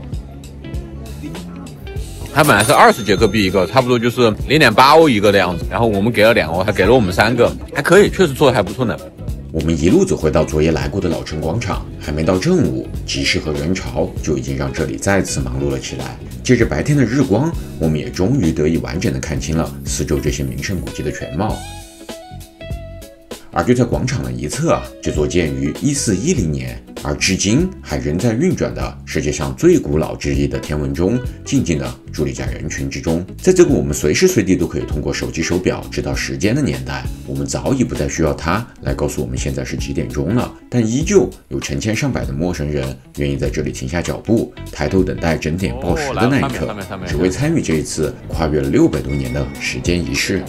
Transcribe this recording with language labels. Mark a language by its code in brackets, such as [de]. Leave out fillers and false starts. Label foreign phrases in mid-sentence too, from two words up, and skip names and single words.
[zh] 它本来是20捷克币一个，差不多就是0.8欧一个的样子，然后我们给了2欧，还给了我们3个，还可以，確實做的還不錯呢。我們一路走回到昨夜來過的老城廣場，還沒到正午，集市和人潮就已經讓這裡再次忙碌了起來。借着白天的日光，我們也終於得以完整的看清了四周這些名勝古蹟的全貌。而就在廣場的一側啊，這座建於1410年，而至今還仍在運轉的世界上最古老之一的天文鐘，靜靜地佇立在人群之中。在這個我們隨時隨地都可以通過手機手錶知道時間的年代，我們早已不再需要它來告訴我們現在是幾點鐘了，但依舊有成千上百的陌生人願意在這裡停下腳步，抬頭等待整點報時的那一刻，只為參與這一次跨越了600多年的時間儀式。